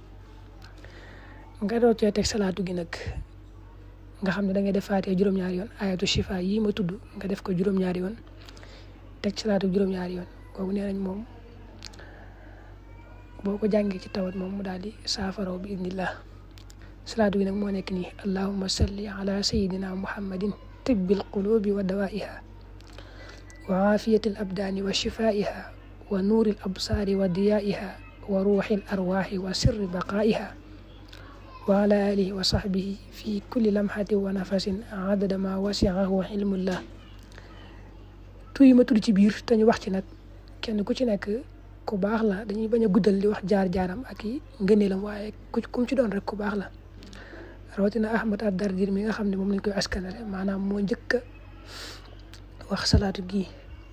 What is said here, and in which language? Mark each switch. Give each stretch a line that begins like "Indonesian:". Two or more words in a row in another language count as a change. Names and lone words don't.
Wolof: nga doo cee teg salaatu gi nag nga xam ne da ngay def Faatiha juróom-ñaari yoon, ayatu shifa yi ma tudd nga def ko juróom-ñaari yoon, teg salaatu juróom-ñaari yoon. kooku nee nañ moom boo ko jàngee ci tawat moom mu daal di saafaraw bi idnillah. salaatu gi nag moo nekk nii:
Arabic: اللهم صل على سيدنا محمد طب القلوب ودوائها وعافية الأبدان وشفائها ونور الأبصار وضيائها وروح الأرواح وسر بقائها وعلى آله وصحبه في كل لمحة ونفس عدد ما وسعه علم الله.
Wolof: tuy ma tudd ci biir te ñu wax ci nag kenn ku ci nekk ku baax la, dañuy bañ a guddal di wax jaar-jaaram ak i ngëneelam, waaye kum ci doon rek ku baax la. rawatina Ahmad ad-Dardir mi nga xam ne moom lañ koy askanale, maanaam moo njëkk a wax salaatu gii.